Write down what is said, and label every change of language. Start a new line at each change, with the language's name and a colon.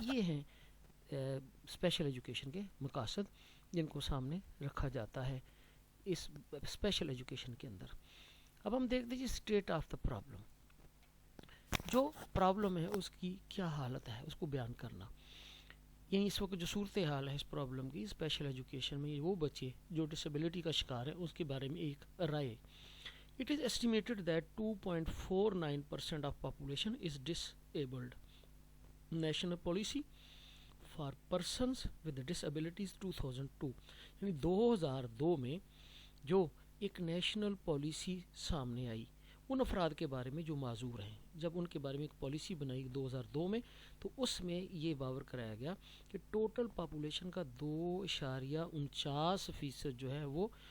Urdu: یہ ہیں special education کے مقاصد جن کو سامنے رکھا جاتا ہے اس اسپیشل ایجوکیشن کے اندر. اب ہم دیکھتے ہیں اسٹیٹ آف دا پرابلم. جو پرابلم ہے اس کی کیا حالت ہے اس کو بیان کرنا. یعنی اس وقت جو صورتحال ہے اس پرابلم کی اسپیشل ایجوکیشن میں وہ بچے جو ڈسیبلٹی کا شکار ہے اس کے بارے میں ایک رائے
English: It is estimated that 2.49% of population is disabled.
Urdu: National Policy for Persons with Disabilities 2002 یعنی 2002 میں جو ایک نیشنل پالیسی سامنے آئی ان افراد کے بارے میں جو معذور ہیں، جب ان کے بارے میں ایک پالیسی بنائی 2002 میں، تو اس میں یہ باور کرایا گیا کہ ٹوٹل پاپولیشن کا 2.49% جو ہے وہ